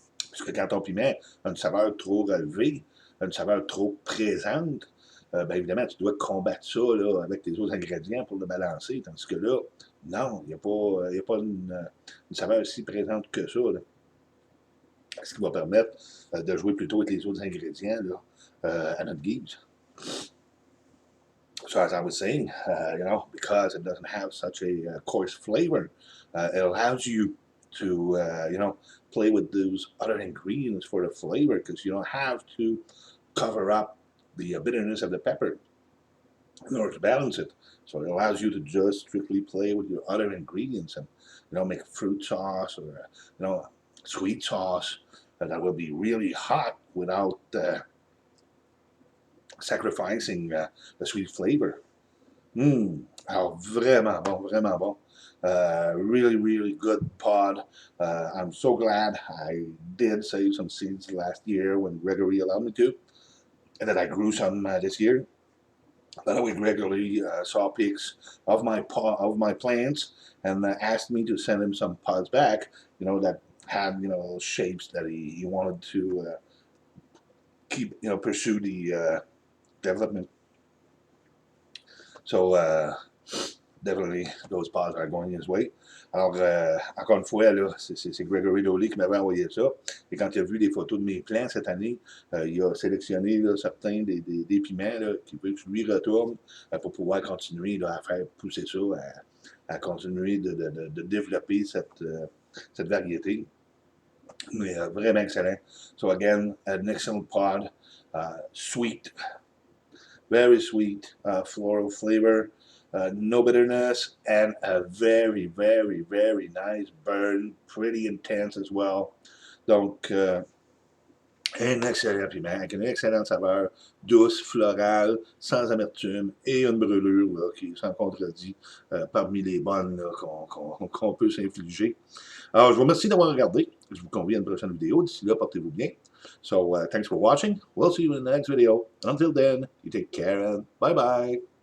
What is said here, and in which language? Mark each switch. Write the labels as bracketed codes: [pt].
[fr] Parce que quand ton piment a une saveur trop relevée, une saveur trop présente, bien évidemment, tu dois combattre ça là, avec tes autres ingrédients pour le balancer. Tandis que là, non, il n'y a pas une saveur si présente que ça. Là. Ce qui va permettre de jouer plutôt avec les autres ingrédients là, à notre guise. [en] So as I was saying, you know, because it doesn't have such a coarse flavor, it allows you to, you know, play with those other ingredients for the flavor because you don't have to cover up the bitterness of the pepper in order to balance it. So it allows you to just strictly play with your other ingredients and, you know, make a fruit sauce or, you know, sweet sauce that will be really hot without sacrificing the sweet flavor. [fr] Alors vraiment bon, vraiment bon. [en] Really, really good pod. I'm so glad I did save some seeds last year when Gregory allowed me to, and that I grew some this year. By the way, Gregory saw pics of my plants and asked me to send him some pods back, that had, shapes that he wanted to keep, pursue the development. So, definitely, those pods are going his way. [fr] Alors, encore une fois, là, c'est Gregory Dooley qui m'avait envoyé ça. Et quand il a vu les photos de mes plants cette année, il a sélectionné là, certains des piments là, qui veut que je lui retourne pour pouvoir continuer là, à faire pousser ça, à continuer de développer cette variété. Mais vraiment excellent. [en] So again, an excellent pod, sweet, very sweet, floral flavor, no bitterness, and a very, very, very nice burn, pretty intense as well. [fr] Donc, un excellent piment avec une excellente saveur, douce, florale, sans amertume et une brûlure là, qui sans contredit parmi les bonnes qu'on peut s'infliger. Alors, je vous remercie d'avoir regardé. Je vous convie à une prochaine vidéo. D'ici là, portez-vous bien. [en] So, thanks for watching. We'll see you in the next video. Until then, you take care and bye-bye.